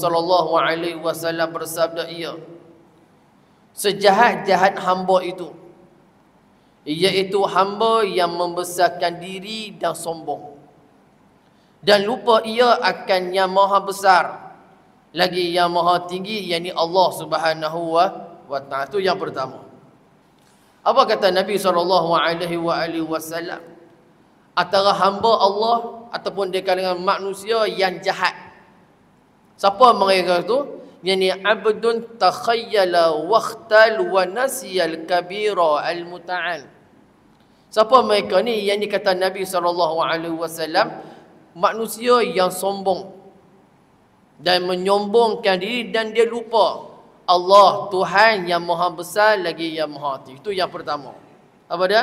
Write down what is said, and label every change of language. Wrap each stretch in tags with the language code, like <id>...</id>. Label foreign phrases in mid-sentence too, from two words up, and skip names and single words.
<ms>SAW bersabda, ia sejahat-jahat hamba itu, iaitu hamba yang membesarkan diri dan sombong dan lupa ia akan yang maha besar lagi yang maha tinggi, yakni Allah</ms> <ar>سبحانه وتعالى.</ar> <ms>Itu yang pertama. Apa kata Nabi SAW? Antara hamba Allah ataupun di kalangan manusia yang jahat, siapa mereka itu?</ms> <ar>يعني عبد تخيل واختال ونسي الكبير المتعال.</ar> <ms>Siapa mereka ni? Yang dikata Nabi SAW, manusia yang sombong dan menyombongkan diri, dan dia lupa Allah Tuhan yang maha besar lagi yang maha tinggi. Itu yang pertama. Apa dia?</ms>